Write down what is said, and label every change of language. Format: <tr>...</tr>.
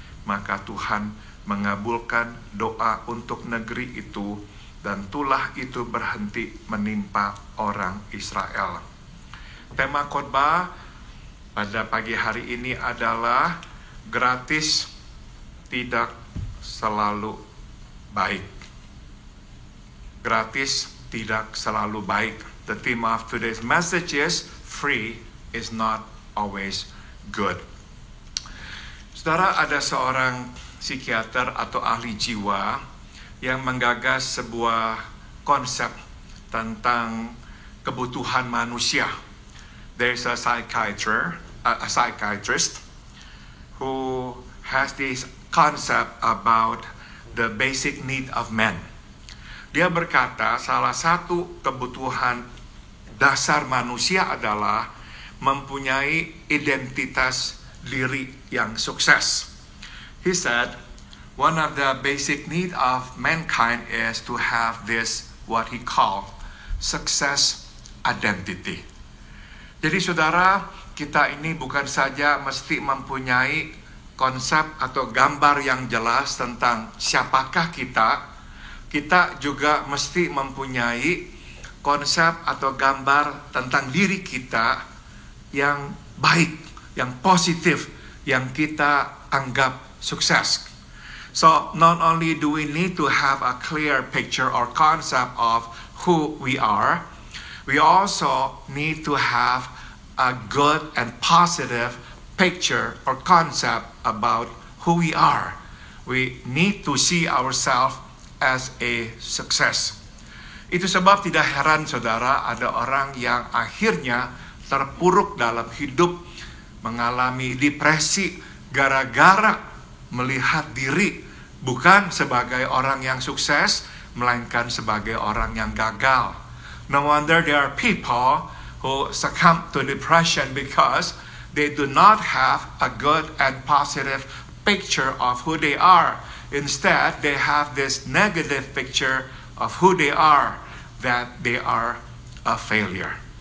<id>Maka Tuhan mengabulkan doa untuk negeri itu, dan tulah itu berhenti menimpa orang Israel. Tema khotbah pada pagi hari ini adalah gratis tidak selalu baik. Gratis tidak selalu baik.</id> <en>The theme of today's message is free is not always good.</en> <id>Saudara, ada seorang psikiater atau ahli jiwa yang menggagas sebuah konsep tentang kebutuhan manusia.</id> <en>There's a psychiatrist who has this concept about the basic need of men.</en> <id>Dia berkata salah satu kebutuhan dasar manusia adalah mempunyai identitas diri yang sukses.</id> <en>He said, one of the basic need of mankind is to have this, what he called, success identity.</en> <id>Jadi saudara, kita ini bukan saja mesti mempunyai konsep atau gambar yang jelas tentang siapakah kita juga mesti mempunyai konsep atau gambar tentang diri kita yang baik, yang positif, yang kita anggap sukses.</id> <en>So not only do we need to have a clear picture or concept of who we are, we also need to have a good and positive picture or concept about who we are. We need to see ourselves as a success.</en> <id>Itu sebab tidak heran saudara, ada orang yang akhirnya terpuruk dalam hidup, mengalami depresi gara-gara melihat diri bukan sebagai orang yang sukses, melainkan sebagai orang yang gagal.</id> <en>No wonder there are people who succumb to depression because they do not have a good and positive picture of who they are. Instead, they have this negative picture of who they are, that they are a failure.</en>